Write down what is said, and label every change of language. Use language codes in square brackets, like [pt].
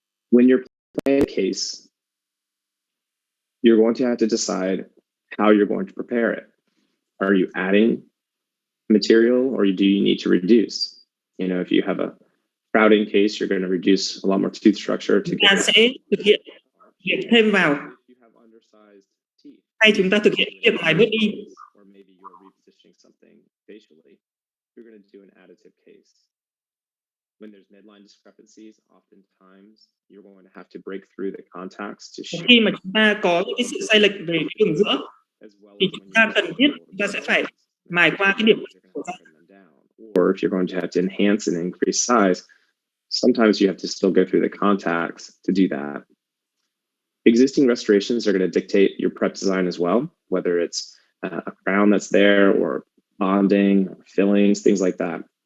[en] When you're planning a case, you're going to have to decide how you're going to prepare it. Are you adding material or do you need to reduce? You know, if you have a crowding case, you're going to reduce a lot more tooth structure to [vi] ta sẽ thực hiện việc thêm vào. [en] you have undersized teeth. [vi] Hay chúng ta thực hiện việc mài bớt đi. [en] Or maybe you're repositioning something facially, you're going to do an additive case. When there's midline discrepancies, oftentimes you're going to have to break through the contacts to show. [vi] Khi mà chúng ta có những cái sự sai lệch về cái đường giữa thì chúng ta cần thiết chúng ta sẽ phải mài qua cái điểm của ta. [en] Or if you're going to have to enhance and increase size, sometimes you have to still go through the contacts to do that. Existing restorations are going to dictate your prep design as well, whether it's a crown that's there or bonding, or fillings, things like that.